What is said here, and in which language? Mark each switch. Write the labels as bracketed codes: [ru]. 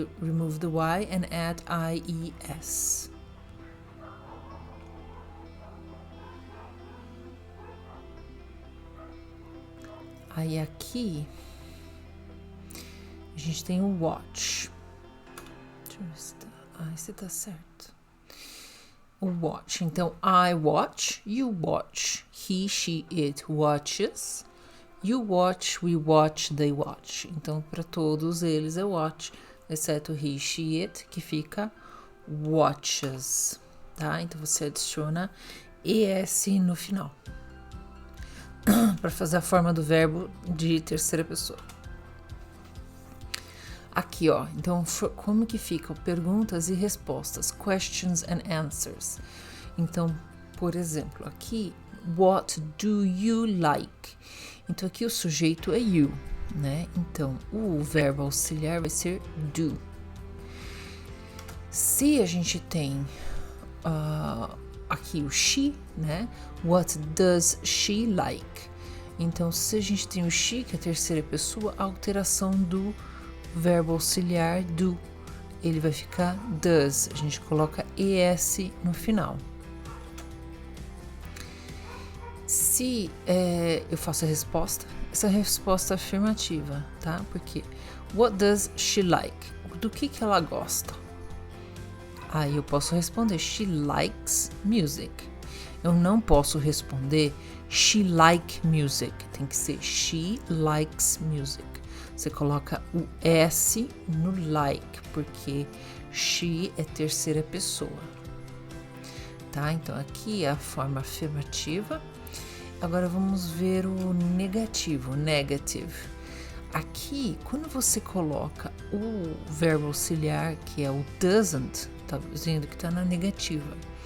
[en] Remove the Y and add IES. [pt] Aí aqui, a gente tem o watch. Deixa eu ver se tá... esse tá certo. O watch. [en] Então, I watch, you watch, he, she, it watches, you watch, we watch, they watch. [pt] Então, para todos eles é watch, exceto he, she, it, que fica watches, tá? Então, você adiciona ES no final para fazer a forma do verbo de terceira pessoa. Aqui, ó, então como que ficam perguntas e respostas, [en] questions and answers. [pt] Então, por exemplo, aqui, [en] what do you like? [pt] Então, aqui o sujeito é you, né? Então, o verbo auxiliar vai ser do. Se a gente tem aqui o she, né? [en] What does she like? [pt] Então, se a gente tem o she, que é a terceira pessoa, a alteração do verbo auxiliar do, ele vai ficar does. A gente coloca ES no final. Se eu faço a resposta, essa resposta é afirmativa, tá? Porque [en] what does she like? [pt] Do que ela gosta? Aí eu posso responder [en] she likes music. [pt] Eu não posso responder [en] she like music. [pt] Tem que ser [en] she likes music. [pt] Você coloca o S no like, porque she é terceira pessoa. Tá? Então, aqui é a forma afirmativa. Agora, vamos ver o negativo, negative. Aqui, quando você coloca o verbo auxiliar, que é o doesn't, tá vendo que tá na negativa.